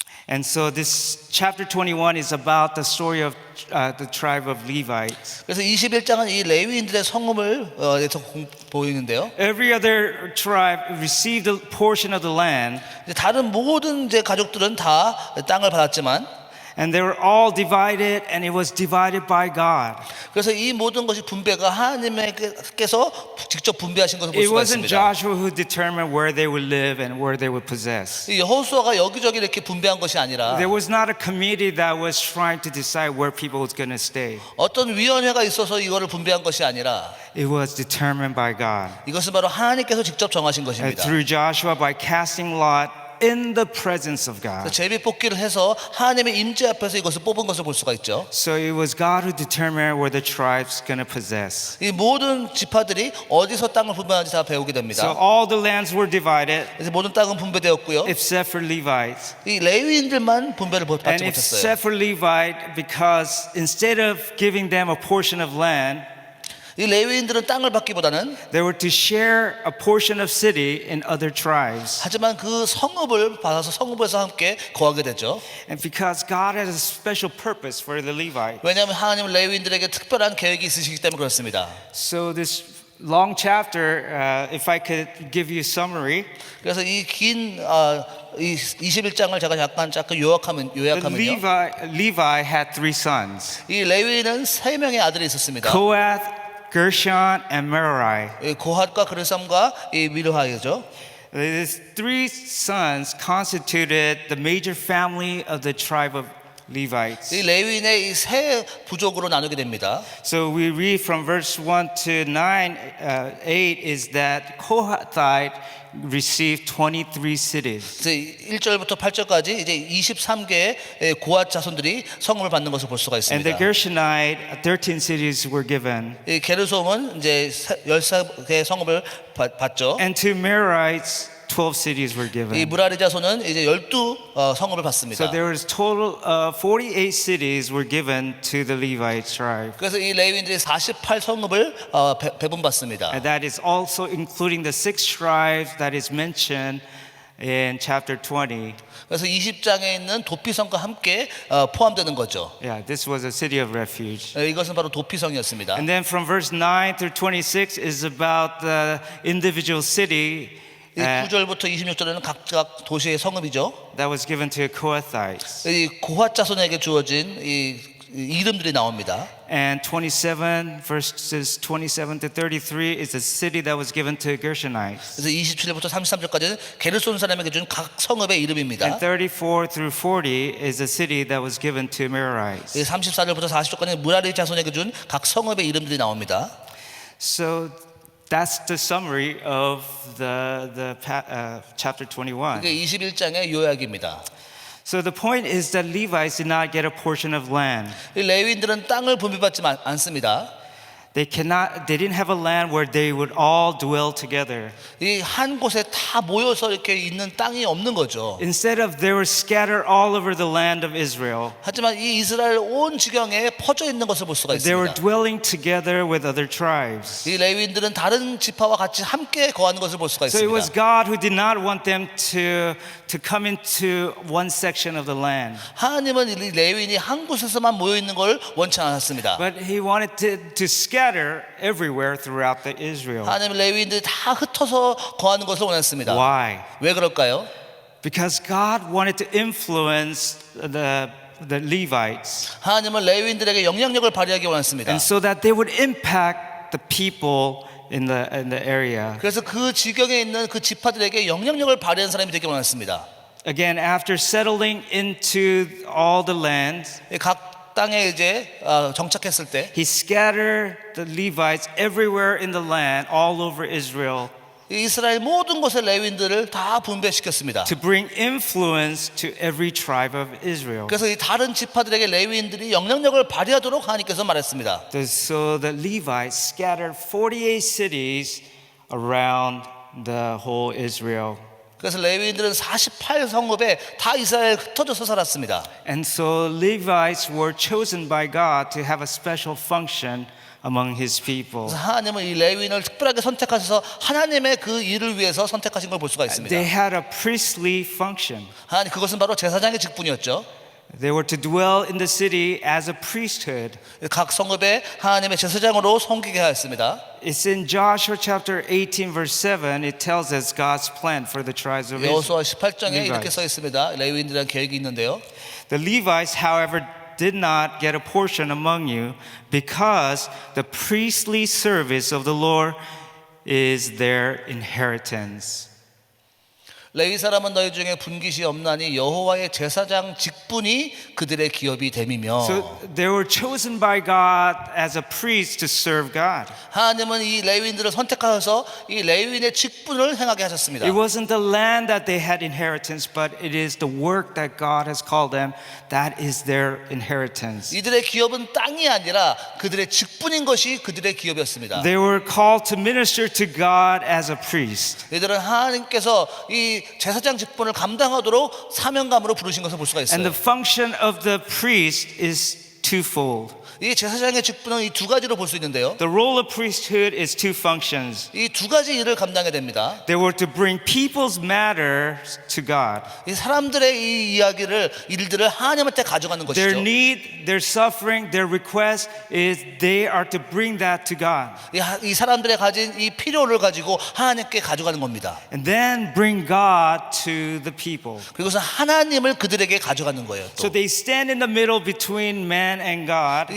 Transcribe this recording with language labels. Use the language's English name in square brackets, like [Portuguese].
[English] And so this chapter 21 is about the story of the tribe of Levites. [Korean] 그래서 21장은 이 레위인들의 성읍을 대해서 보이는데요. [English] Every other tribe received a portion of the land, [Korean] 이제 다른 모든 이제 가족들은 다 땅을 받았지만 [English] and they were all divided, and it was divided by God. [Korean] 그래서 이 모든 것이 분배가 하나님께서 직접 분배하신 것을 볼 [English] It [Korean] 수가 [English] wasn't [Korean] 있습니다. [English] Joshua who determined where they would live and where they would possess. [Korean] 이 여호수아가 여기저기 이렇게 분배한 것이 아니라 [English] There was not a committee that was trying to decide where people was going to stay. [Korean] 어떤 위원회가 있어서 이거를 분배한 것이 아니라 [English] It was determined by God. [Korean] 이것은 바로 하나님께서 직접 정하신 [English] And [Korean] 것입니다. [English] through Joshua, by casting lot in the presence of God. [Korean] 제비 뽑기를 해서 하나님의 임재 앞에서 이것을 뽑은 것을 볼 수가 있죠. [English] So it was God who determined where the tribes going to possess. [Korean] 이 모든 지파들이 어디서 땅을 분배하는지 다 배우게 [English] So [Korean] 됩니다. [English] all the lands were divided [Korean] 그래서 모든 땅은 분배되었고요. [English] except for Levites. [Korean] 이 레위인들만 분배를 [English] And [Korean] 받지 못했어요. [English] except for Levite, because instead of giving them a portion of land, [Korean] 이 레위인들은 땅을 받기보다는 [English] they were to share a portion of city in other tribes. [Korean] 하지만 그 성읍을 받아서 성읍에서 함께 거하게 되죠. [English] And because God has a special purpose for the Levites. [Korean] 왜냐하면 하나님은 레위인들에게 특별한 계획이 있으시기 때문에 그렇습니다. [English] So this long chapter. If I could give you a summary, [Korean] 그래서 이 긴 이 21장을 제가 잠깐 요약하면요. [English] Levi had three sons: [Korean] 이 레위는 세 명의 아들이 있었습니다. [English] Kohath, Gershon, and Merari. [Korean] 이 고핫과 그르삼과 이 미르하이죠. [English] These three sons constituted the major family of the tribe of Levites. [Korean] 이 레위인의 이 세 부족으로 나누게 됩니다. [English] So we read from verse 1 to 9, 8 is that Kohathite received 23 cities. [Korean] 이제 1절부터 8절까지 이제 23개의 고핫 자손들이 성읍을 받는 것을 볼 수가 [English] And the [Korean] 있습니다. [English] Gershonite, 13 cities were given. [Korean] 이 게르솜은 이제 13개의 성읍을 받죠. [English] And to Merarites, 12 cities were [Korean] 이 [English] given. [Korean] 무라리 자손은 이제 12 성읍을 받습니다. [English] So there was total 48 cities were given to the Levite tribe. [Korean] 그래서 이 레위인들이 48 성읍을 배분받습니다. [English] And that is also including the six tribes that is mentioned in chapter 20. [Korean] 그래서 20장에 있는 도피성과 함께 포함되는 거죠. [English] Yeah, this was a city of refuge. [Korean] 이것은 바로 도피성이었습니다. [English] And then from verse 9 through 26 is about the individual city [Korean] 9절부터 26절에는 각각 도시의 성읍이죠. [English] that was given to Kohathites. [Korean] 이 고핫 자손에게 주어진 이 이름들이 나옵니다. [English] And 27 verses 27 to 33 is a city that was given to Gershonites. [Korean] 그래서 27절부터 33절까지는 게르손 사람에게 준 각 성읍의 이름입니다. [English] And 34 through 40 is a city that was given to Merarites. [Korean] 34절부터 40절까지 무라리 자손에게 준 각 성읍의 이름들이 나옵니다. [English] So that's the summary of the chapter 21. [Korean] 이게 21장의 요약입니다. [English] So the point is that Levites did not get a portion of land. [Korean] 이 레위인들은 땅을 분배받지 않습니다. [English] They didn't have a land where they would all dwell together. [Korean] 이 한 곳에 다 모여서 이렇게 있는 땅이 없는 거죠. [English] Instead of they were scattered all over the land of Israel. [Korean] 하지만 이 이스라엘 온 지경에 퍼져 있는 것을 볼 수가 [English] They were [Korean] 있습니다. [English] dwelling together with other tribes. [Korean] 이 레위인들은 다른 지파와 같이 함께 거하는 것을 볼 수가 [English] So it was [Korean] 있습니다. [English] God who did not want them to come into one section of the land. [Korean] 하나님은 이 레위인이 한 곳에서만 모여 있는 걸 원치 않았습니다. [English] But he wanted to scatter everywhere throughout the Israel. [Korean] 하나님은 레위인들이 다 흩어서 거하는 것을 원했습니다. [English] Why? [Korean] 왜 그럴까요? [English] Because God wanted to influence the Levites, [Korean] 하나님은 레위인들에게 영향력을 발휘하기 원했습니다. [English] and so that they would impact the people in the area. [Korean] 그래서 그 지경에 있는 그 지파들에게 영향력을 발휘하는 사람이 되기 원했습니다. [English] Again, after settling into all the lands, [Korean] 각 땅에 이제 정착했을 때 [English] he scattered the Levites everywhere in the land, all over Israel, [Korean] 이스라엘 모든 곳의 레위인들을 다 분배시켰습니다. [English] to bring influence to every tribe of Israel. [Korean] 그래서 이 다른 지파들에게 레위인들이 영향력을 발휘하도록 하나님께서 말했습니다. [English] So the Levites scattered 48 cities around the whole Israel. [Korean] 그래서 레위인들은 48 성읍에 다 이스라엘 흩어져서 살았습니다. [English] And so Levites were chosen by God to have a special function among his people. [Korean] 그래서 하나님은 이 레위인을 특별하게 선택하셔서 하나님의 그 일을 위해서 선택하신 걸 볼 수가 있습니다. [English] They had a priestly function. [Korean] 하나님 그것은 바로 제사장의 직분이었죠. [English] They were to dwell in the city as a priesthood. [Korean] 각 성읍에 하나님의 제사장으로 섬기게 하였습니다. [English] It's in Joshua chapter 18 verse 7. It tells us God's plan for the tribes of [Korean] 여호수아 [English] Israel. [Korean] 18장에 이렇게 써 있습니다. 레위인들에 대한 계획이 있는데요. [English] The Levites, however, did not get a portion among you because the priestly service of the Lord is their inheritance. [Korean] 레위 사람은 너희 중에 분깃이 없나니 여호와의 제사장 직분이 그들의 기업이 됨이며. [English] So they were chosen by God as a priest to serve God. [Korean] 하나님은 이 레위인들을 선택하셔서 이 레위인의 직분을 행하게 하셨습니다. [English] It wasn't the land that they had inheritance, but it is the work that God has called them. That is their inheritance. [Korean] 이들의 기업은 땅이 아니라 그들의 직분인 것이 그들의 기업이었습니다. [English] They were called to minister to God as a priest. [Korean] 이들은 하나님께서 이 제사장 직분을 감당하도록 사명감으로 부르신 것을 볼 수가 [English] And [Korean] 있어요. [English] the function of the priest is twofold. [Korean] 이 제사장의 직분은 이 두 가지로 볼 수 있는데요. [English] The role of priesthood is two functions. [Korean] 이 두 가지 일을 감당해야 됩니다. [English] They were to bring people's matters to God. [Korean] 이 사람들의 이 일들을 하나님한테 가져가는 [English] Their [Korean] 것이죠. [English] need, their suffering, their request is they are to bring that to God. [Korean] 이 사람들의 가진 이 필요를 가지고 하나님께 가져가는 겁니다. [English] And then bring God to the people. [Korean] 그리고서 하나님을 그들에게 가져가는 거예요. 또. [English] So they stand in the middle between man and God.